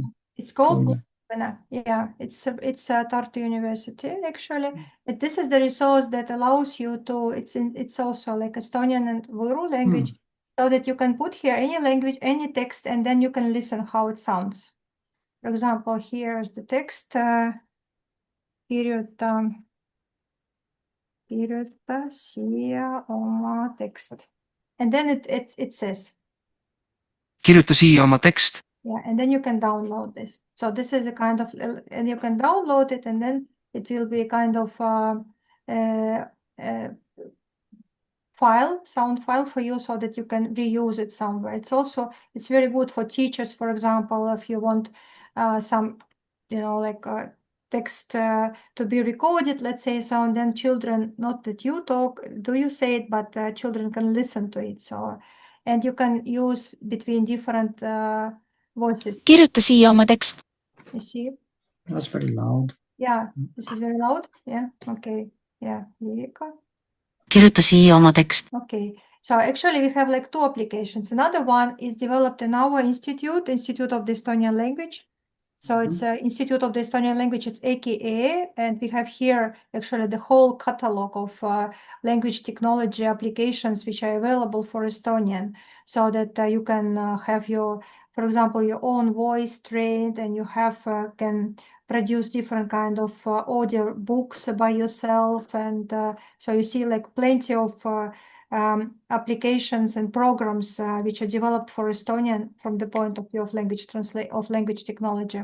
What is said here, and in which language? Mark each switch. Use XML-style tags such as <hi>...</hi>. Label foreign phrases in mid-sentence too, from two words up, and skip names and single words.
<en>It's called yeah, it's Tartu University actually. This is the resource that allows you to. It's also like Estonian and Võru language, so that you can put here any language, any text, and then you can listen how it sounds. For example, here's the text.</en> <et>Kirjuta siia oma text.</et> <en>And then it says.</en> <et>kirjuta siia oma tekst.</et> <en>Yeah, and then you can download this. So this is a kind of, and you can download it, and then it will be a kind of sound file for you, so that you can reuse it somewhere. It's very good for teachers, for example, if you want some, like text to be recorded, let's say, so, and then children, not that you say it, but children can listen to it. So, and you can use between different voices.</en> <et>kirjuta siia oma tekst.</et> <en>You see? That's very loud. Yeah, this is very loud. Yeah, okay. Yeah, Erika.</en> <et>kirjuta siia oma tekst.</et> <en>Okay, so actually we have like two applications. Another one is developed in our Institute of the Estonian Language. So it's Institute of the Estonian Language, it's AKA, and we have here actually the whole catalog of language technology applications which are available for Estonian, so that you can have for example, your own voice trained, and you can produce different kind of audio books by yourself, and so you see like plenty of applications and programs which are developed for Estonian from the point of view of language technology.</en>